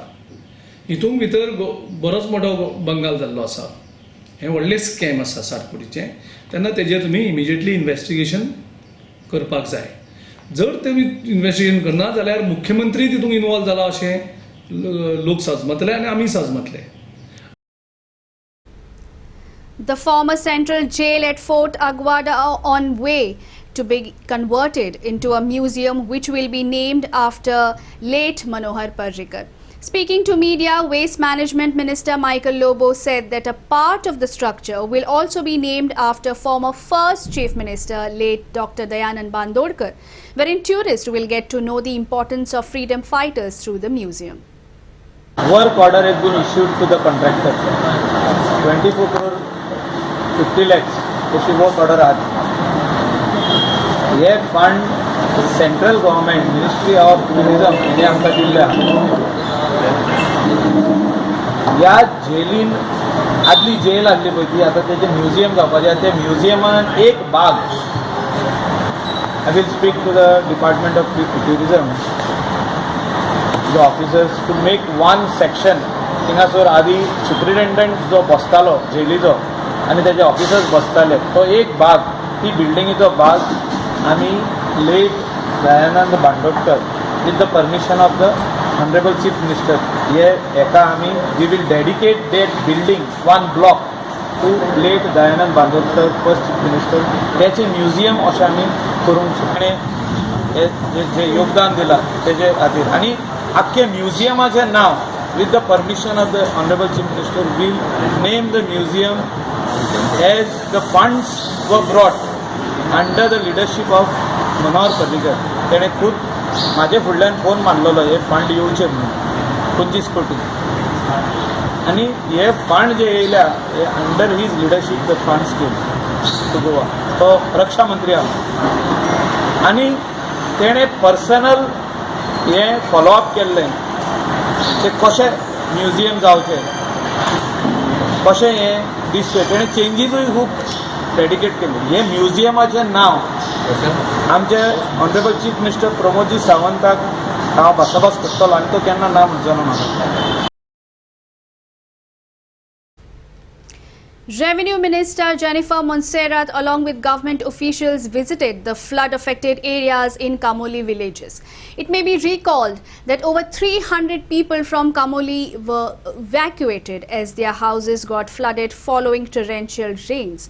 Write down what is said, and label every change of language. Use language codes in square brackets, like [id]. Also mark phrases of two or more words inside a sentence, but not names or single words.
[kok] हितून भितर बरोच मोठो बंगाल जाल्लो आसा. हें व्हडलें स्कॅम आसा 60 कोटीचें. तेन्ना तेजेर तुमी [en] immediately investigation [kok] करपाक जाय. जर तुमी इन्वेस्टिगेशन करना जाल्यार मुख्यमंत्री तितून इन्वॉल्व जाला अशें लोक समजतले आनी आमी समजतले. [en] The former central jail at Fort Aguada on way to be converted into a museum which will be named after late Manohar Parrikar. Speaking to media, Waste Management Minister Michael Lobo said that a part of the structure will also be named after former first Chief Minister late Dr. Dayanand Bandodkar, wherein tourists will get to know the importance of freedom fighters through the museum. Work order has been issued to the contractor. [kok] 24 crore 50 lakhs तशी [en] work order [kok] आज. हे फंड [en] central government ministry of tourism [kok] हे आमकां दिल्ले. ह्या जेलीन आदली जेल आसली पळय ती आतां तेजें म्युजियम जावपाचें. ते म्युजियमान एक भाग [en] I will speak to the department of tourism the officers to make one section. [kok] थिंगासोर आदी सुप्रिटेंडंट जो बसतालो जेलीचो आनी तेजे ऑफिसर्स बसताले तो एक भाग ती बिल्डिंगेचो भाग आमी लेट दयानंद बांदोडकर [en] with the permission of the Honorable Chief Minister [kok] एका आमी [en] we will dedicate that building one block to late Dayanand Bandodkar first chief minister. [kok] त्याचे म्युजियम अशें आमी करूंक ताणें जे योगदान दिलां तेजे खातीर आनी आख्खे म्युजियमाचें नांव [en] with the permission of the Honorable Chief Minister will name the museum as the funds were brought under the leadership of Manohar Parrikar. [kok] तेणें खूब म्हाजे फुडल्यान फोन मारलेलो हे फंड येवचे म्हणून 25 कोटी आनी हे फंड जे येयल्या हे [en] under his leadership the funds came to Goa. [kok] तो रक्षा मंत्री आहा आनी तेणें पर्सनल हे फॉलोअप केल्लें ते कशें म्युजियम जावचें कशें हें दिसचें तेणें चेंजीसूय खूब डेडिकेट केली. हे म्युझियमाचें नांव आमचे [en] honorable chief minister [kok] प्रमोदजी सावंताक हांव भासाभास करतलो आनी तो केन्ना ना म्हणचो म्हाका. [en] Revenue Minister Jennifer Monserrat along with government officials visited the flood-affected areas in Kamoli villages. It may be recalled that over 300 people from Kamoli were evacuated as their houses got flooded following torrential rains.